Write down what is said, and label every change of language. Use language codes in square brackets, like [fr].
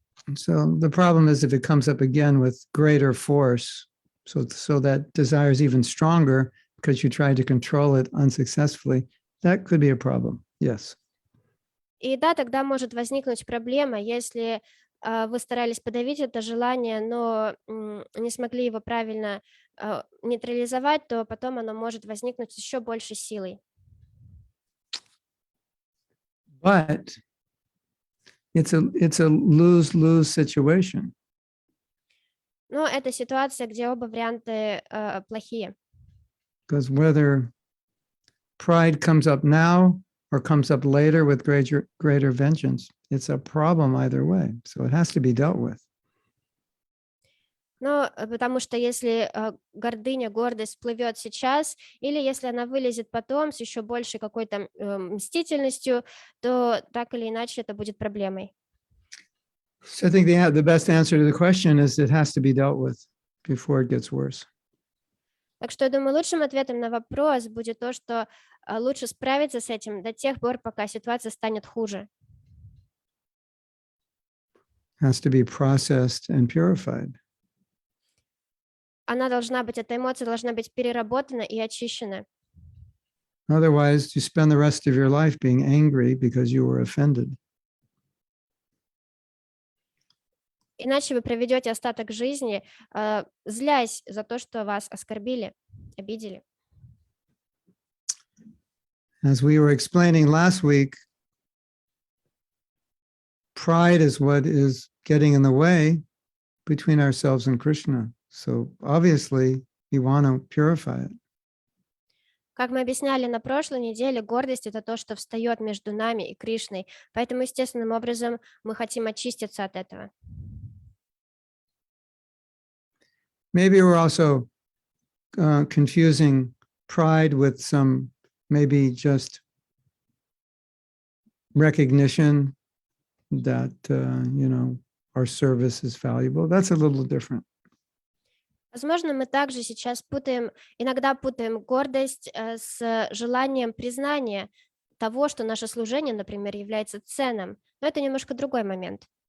[en] So the problem is if it comes up again with greater force, so that desire is even stronger because you tried to control it unsuccessfully, that could be a problem. Yes. [ru] И да, тогда может возникнуть проблема, если вы старались подавить это желание, но не смогли его правильно нейтрализовать, то потом оно может возникнуть с еще большей силой. [en] But it's a lose-lose situation. [ru] Но это ситуация, где оба варианта плохие. [en] Because whether pride comes up now or comes up later with greater vengeance, it's a problem either way. So it has to be dealt with. [ru] Но потому что если гордыня, гордость всплывет сейчас, или если она вылезет потом с еще большей какой-то мстительностью, то так или иначе это будет проблемой. [en] So I think the best answer to the question is it has to be dealt with before it gets worse. [ru] Так что я думаю, лучшим ответом на вопрос будет то, что лучше справиться с этим до тех пор, пока ситуация станет хуже. [en] Has to be processed and purified. [ru] Она должна быть, эта эмоция должна быть переработана и очищена. [en] Otherwise, you spend the rest of your life being angry because you were offended. [ru] Иначе вы проведете остаток жизни, злясь за то, что вас оскорбили, обидели. [en] As we were explaining last week, pride is what is getting in the way between ourselves and Krishna. So obviously, we want to purify it. [ru] Как мы объясняли на прошлой неделе, гордость — это то, что встает между нами и Кришной. Поэтому естественным образом мы хотим очиститься от этого. [en] Maybe we're also confusing pride with some maybe just recognition that, our service is valuable. That's a little different. [ru] Возможно, мы также сейчас иногда путаем гордость с желанием признания того, что наше служение, например, является ценным. Но это немножко другой момент.